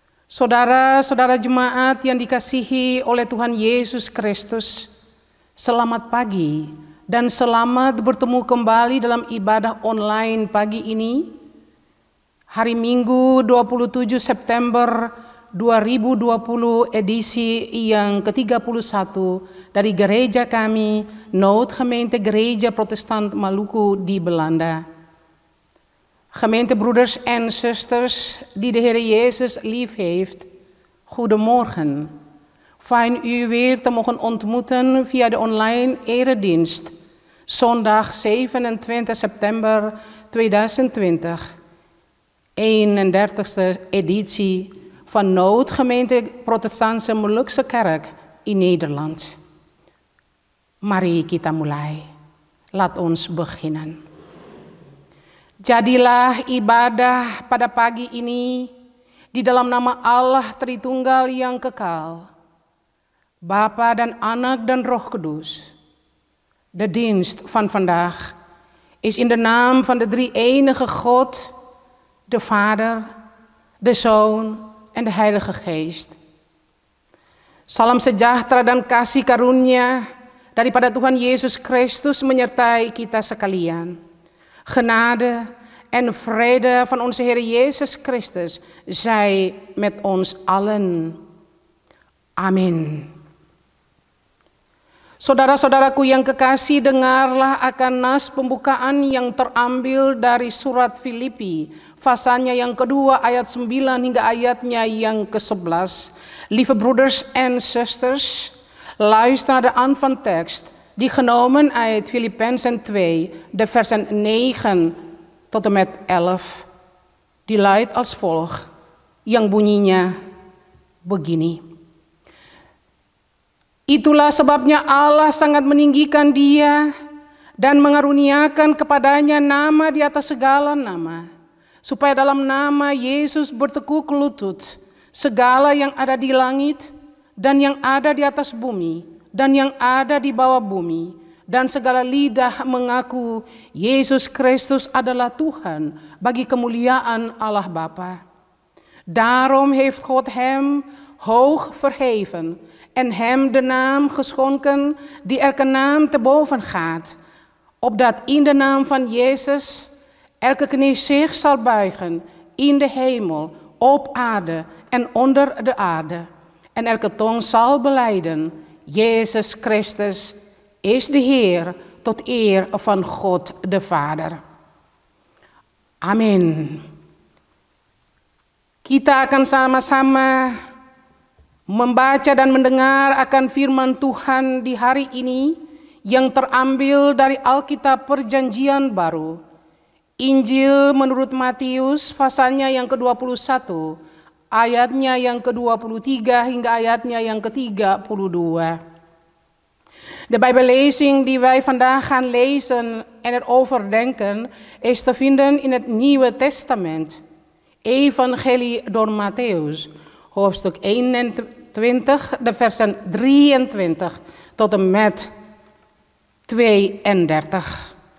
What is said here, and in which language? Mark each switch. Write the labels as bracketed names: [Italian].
[Indonesian] Saudara-saudara jemaat yang dikasihi oleh Tuhan Yesus Kristus, selamat pagi dan selamat bertemu kembali dalam ibadah online pagi ini, hari Minggu 27 September 2020 edisi yang ke-31 dari gereja kami, Noodgemeente Gereja Protestant Maluku di Belanda. [Dutch] Gemeentebroeders en zusters die de Heer Jezus lief heeft, goedemorgen. Fijn u weer te mogen ontmoeten via de online eredienst, zondag 27 september 2020, 31ste editie van Noodgemeente Protestantse Molukse Kerk in Nederland. [Indonesian] Mari kita mulai. [Dutch] Laat ons beginnen. [Indonesian] Jadilah ibadah pada pagi ini di dalam nama Allah Tritunggal yang kekal, Bapa dan Anak dan Roh Kudus. [Dutch] De dienst van vandaag is in de naam van de drie-enige God, de Vader, de Zoon en de Heilige Geest. [Indonesian] Salam sejahtera dan kasih karunia daripada Tuhan Yesus Kristus menyertai kita sekalian. [Dutch] Genade en vrede van onze Heer Jezus Christus zij met ons allen. [Indonesian] Amin. Saudara-saudaraku yang kekasih, dengarlah akan nas pembukaan yang terambil dari surat Filipi, pasalnya yang kedua ayat 9 hingga ayatnya yang ke-11. [Dutch] Lieve broeders en zusters, luister naar de aanvangtekst die genomen uit Filippenzen 2, de versen 9 tot en met 11. Die luidt als volgt, [Indonesian] yang bunyinya begini. Itulah sebabnya Allah sangat meninggikan dia dan mengaruniakan kepadanya nama di atas segala nama, supaya dalam nama Yesus bertekuk lutut segala yang ada di langit dan yang ada di atas bumi dan yang ada di bawah bumi, dan segala lidah mengaku Yesus Kristus adalah Tuhan bagi kemuliaan Allah Bapa. [Dutch] Daarom heeft God hem hoog verheven en hem de naam geschonken die elke naam te boven gaat, opdat in de naam van Jezus elke knie zich zal buigen in de hemel, op aarde en onder de aarde, en elke tong zal belijden: Jezus Christus is de Heer, tot eer van God de Vader. [Indonesian] Amin. Kita akan sama-sama membaca dan mendengar akan firman Tuhan di hari ini yang terambil dari Alkitab Perjanjian Baru. Injil menurut Matius, pasalnya yang ke-21, ayatnya yang ke-23 hingga ayatnya yang ke-32. [Dutch] De Bijbellezing die wij vandaag gaan lezen en erover denken is te vinden in het Nieuwe Testament. Evangelie door Mattheus, hoofdstuk 21, de versen 23 tot en met 32.